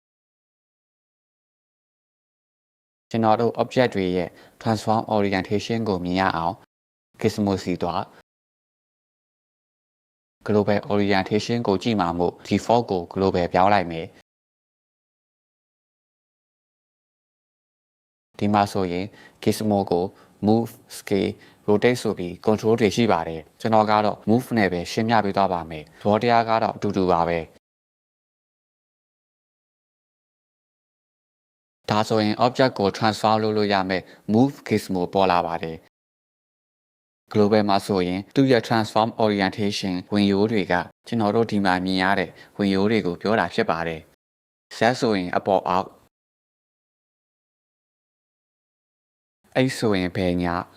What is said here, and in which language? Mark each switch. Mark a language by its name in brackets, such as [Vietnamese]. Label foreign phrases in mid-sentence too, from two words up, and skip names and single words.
[Burmese] ကျွန်တော်တို့ object တွေရဲ့ [English] transform orientation [Burmese] ကိုမြင်ရအောင် Gizmo စီသွား [English] global orientation [Burmese] ကိုကြည့်မှာမို့ default ကို global ပြောင်းလိုက်မယ်ဒီမှာဆိုရင် Gizmo ကို [English] move scale rotate [Burmese] ဆိုပြီး control တွေရှိပါတယ်ကျွန်တော်ကတော့ move နဲ့ပဲရှင်းပြပေးသွားပါမယ်သဘောတရားကတော့အတူတူပါပဲ ဒါဆိုရင် object ကို transform လုပ်လို့ရမယ် [English] move Gizmo [Burmese] ပေါ်လာပါတယ် global မှာဆိုရင်သူ့ရဲ့ [English] transform orientation [Burmese] ဝင်ရိုးတွေကကျွန်တော်တို့ဒီမှာမြင်ရတဲ့ဝင်ရိုးတွေကိုပြောတာဖြစ်ပါတယ် Z ဆိုရင်အပေါ်အောက် X ဆိုရင်ဘယ်ညာ